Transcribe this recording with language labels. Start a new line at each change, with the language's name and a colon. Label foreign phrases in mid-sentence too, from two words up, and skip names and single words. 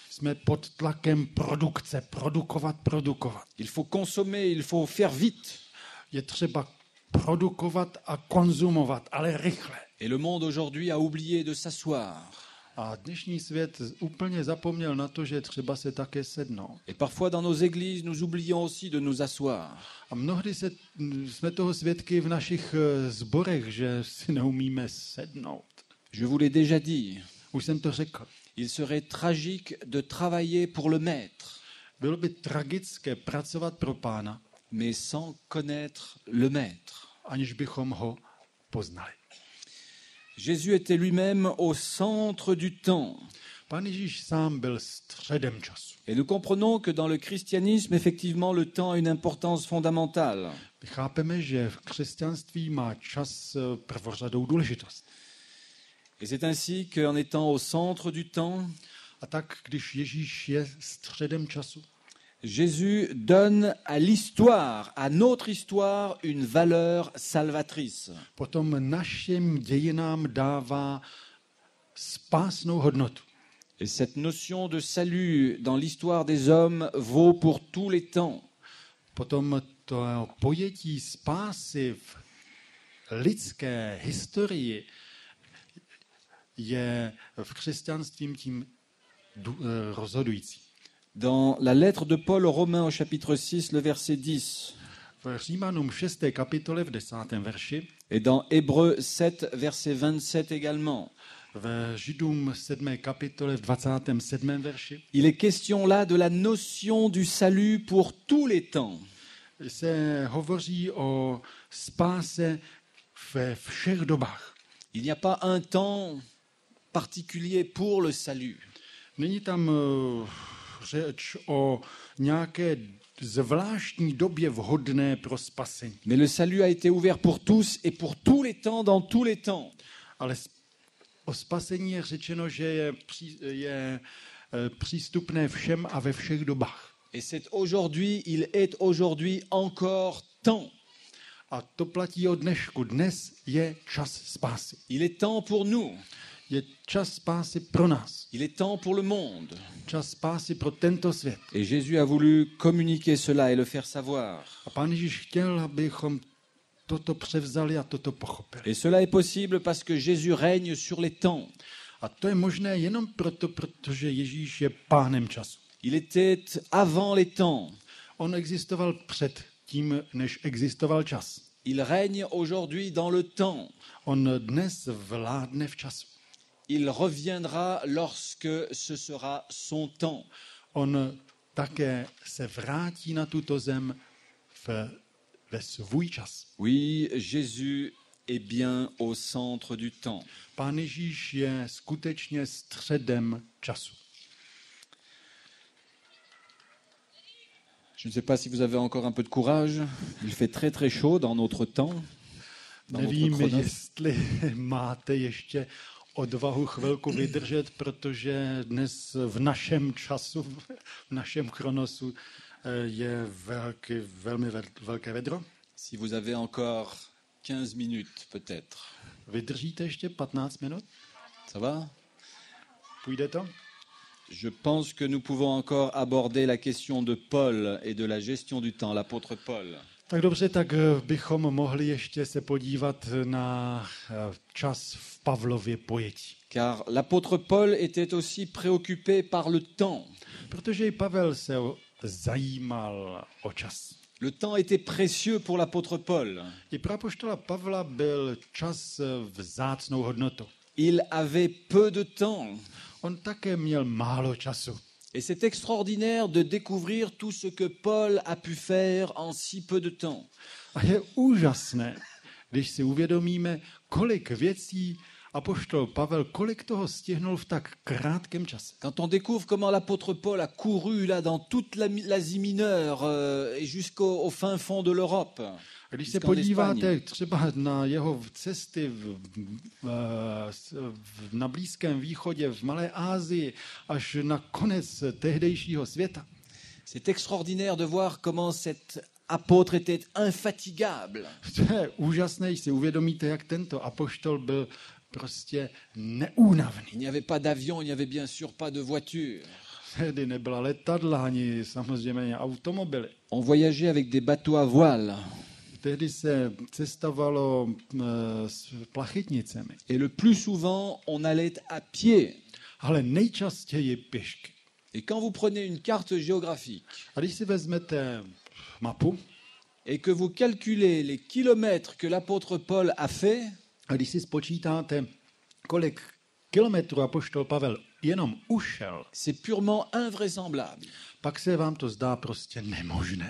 Czech: Jsme pod tlakem produkce, produkovat.
French: Il faut consommer, il faut faire vite.
Czech: Je třeba produkovat a konzumovat, ale rychle.
French: Et le monde aujourd'hui a oublié de s'asseoir.
Czech: A dnešní svět úplně zapomněl na to, že třeba se také sednout.
French: Et parfois dans nos églises, nous oublions aussi de nous asseoir.
Czech: A mnohdy jsme toho svědky v našich sborech, že si neumíme sednout.
French: Je vous l'ai déjà dit.
Czech: Už jsem to řekl.
French: Il serait tragique de travailler pour le maître.
Czech: Bylo by tragické pracovat pro Pána,
French: mais sans connaître le maître.
Czech: Aniž bychom ho poznali.
French: Jésus était lui-même au centre du temps.
Czech: Pán Ježíš sám byl středem času.
French: Et nous comprenons que dans le christianisme, effectivement, le temps a une importance fondamentale.
Czech: My chápeme, že v křesťanství má čas prvořadou důležitost.
French: Et c'est ainsi qu'en étant au centre du temps,
Czech: A tak, když Ježíš je středem času,
French: Jésus donne à l'histoire, à notre histoire, une valeur salvatrice.
Czech: potom našim dějinám dává spásnou hodnotu.
French: Et cette notion de salut dans l'histoire des hommes vaut pour tous les temps.
Czech: Potom to pojetí spásy v lidské historii je v křesťanství tím rozhodující.
French: Dans la lettre de Paul aux Romains au chapitre 6, le verset 10,
Czech: V Římanům 6. kapitole v 10. verši,
French: et dans Hébreux 7, verset 27 également,
Czech: v Židům 7. kapitole v 27. verši,
French: il est question là de la notion du salut pour tous les temps.
Czech: se hovoří o spáse ve všech dobách.
French: Il n'y a pas un temps particulier pour le salut.
Czech: Není tam řeč o nějaké zvláštní době vhodné pro spasení.
French: Mais le salut a été ouvert pour tous et pour tous les temps, dans tous les temps.
Czech: Ale o spasení je řečeno, že je přístupné všem a ve všech dobách.
French: Et c'est aujourd'hui, il est aujourd'hui encore temps.
Czech: A to platí od dnešku. Dnes je čas spásy.
French: Il est temps pour nous.
Czech: Je čas spásy pro nás.
French: Il est temps pour le monde.
Czech: Čas spásy pro tento svět.
French: Et Jésus a voulu communiquer cela et le faire savoir.
Czech: A Pán Ježíš chtěl, abychom toto převzali a toto pochopili.
French: Et cela est possible parce que Jésus règne sur les temps.
Czech: A to je možné jenom proto, protože Ježíš je pánem času.
French: Il était avant les temps.
Czech: On existoval před tím, než existoval čas.
French: Il règne aujourd'hui dans le temps.
Czech: On dnes vládne v času.
French: Il reviendra lorsque ce sera son temps.
Czech: On také se vrátí na tuto zem ve svůj čas.
French: Oui, Jésus est bien au centre du temps.
Czech: Pán Ježíš je skutečně středem času.
French: Je ne sais pas si vous avez encore un peu de courage. Il fait très très chaud dans notre temps. Dans notre
Czech: Nevím,
French: chronos.
Czech: jestli máte ještě odvahu chvilku vydržet, protože dnes v našem času, v našem chronosu je velmi velké vedro.
French: Si vous avez encore 15 minutes peut-être.
Czech: Vydržíte ještě 15 minut?
French: Ça va?
Czech: Půjde to?
French: Je pense que nous pouvons encore aborder la question de Paul et de la gestion du temps, l'apôtre Paul.
Czech: Tak dobře, tak bychom mohli ještě se podívat na čas v Pavlově pojetí.
French: Car l'apôtre Paul était aussi préoccupé par le temps.
Czech: Protože i Pavel se zajímal o čas.
French: Le temps était précieux pour l'apôtre Paul.
Czech: I pro apoštola Pavla byl čas vzácnou hodnotou.
French: Il avait peu de temps.
Czech: On také měl málo času.
French: Et c'est extraordinaire de découvrir tout ce que Paul a pu faire en si peu de temps.
Czech: A je úžasné, když si uvědomíme, kolik věcí apoštol Pavel, kolik toho stihnul v tak krátkém čase.
French: Quand on découvre comment l'apôtre Paul a couru là dans toute l'Asie mineure et jusqu'au fin fond de l'Europe.
Czech: A když se
French: jusqu'en
Czech: podíváte
French: Espagne.
Czech: třeba na jeho cesty na Blízkém východě, v Malé Asii, až na konec tehdejšího světa,
French: C'est extraordinaire de voir comment cet apôtre était infatigable.
Czech: to je úžasné, když si uvědomíte, jak tento apoštol byl prostě neúnavný.
French: Il n'y avait pas d'avion, il n'y avait bien sûr pas de voiture.
Czech: Tehdy nebyla letadla, ani samozřejmě automobily.
French: On voyageait avec des bateaux à voile.
Czech: Tehdy se cestovalo s plachetnicemi,
French: Et le plus souvent, on allait à pied.
Czech: ale nejčastěji pěšky.
French: Et quand vous prenez une carte géographique
Czech: A když si vezmete mapu
French: et que vous calculez les kilomètres que l'apôtre Paul a fait,
Czech: a když si spočítáte, kolik kilometrů apoštol Pavel jenom ušel,
French: c'est purement invraisemblable.
Czech: pak se vám to zdá prostě nemožné.